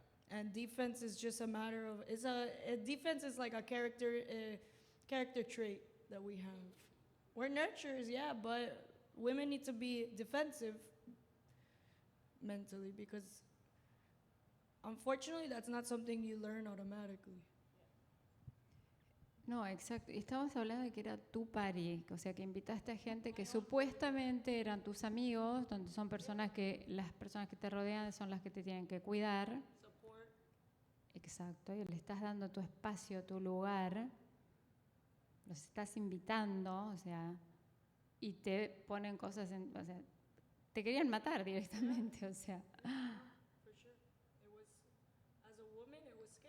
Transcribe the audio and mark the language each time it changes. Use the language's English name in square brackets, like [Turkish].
[English] And defense is just a matter of, defense is like a character trait that we have. We're nurturers, yeah, but women need to be defensive mentally because unfortunately that's not something you learn automatically. [Spanish] No, exacto. Y estábamos hablando de que era tu party, o sea, que invitaste a gente que supuestamente eran tus amigos, donde son personas que, las personas que te rodean son las que te tienen que cuidar. Exacto, y le estás dando tu espacio, tu lugar, los estás invitando, o sea, y te ponen cosas en, o sea, te querían matar directamente, o sea. [English] For sure. It was, as a woman, it